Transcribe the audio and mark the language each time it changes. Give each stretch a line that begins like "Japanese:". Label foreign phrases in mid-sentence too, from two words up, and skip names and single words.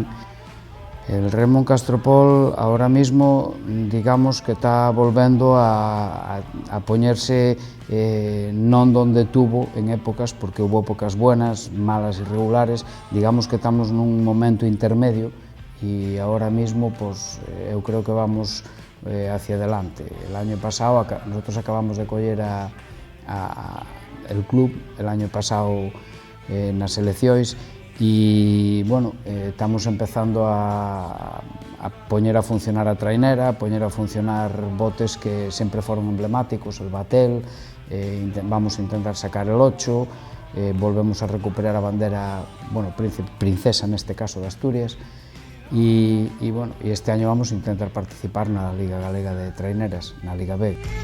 Spanish: El remo en Castropol ahora mismo, digamos que está
Galician: volvendo a poñerse non
Spanish: donde tuvo en épocas, porque hubo épocas buenas, malas y regulares, digamos que estamos
Galician: nun momento
Spanish: intermedio y ahora mismo pues,
Galician: eu creo que
Spanish: vamos hacia adelante. El año pasado nosotros acabamos de coller el club el año pasado
Galician: nas seleccións e,
Spanish: bueno,
Galician: estamos empezando a poñer a funcionar a trainera, a poñer a funcionar botes que sempre foron emblemáticos, el Batel,
Spanish: vamos a intentar sacar el 8, volvemos a recuperar
Galician: a bandera, bueno, princesa neste caso de Asturias, e este
Spanish: año vamos a intentar participar
Galician: na Liga Galega de Traineras, na Liga B.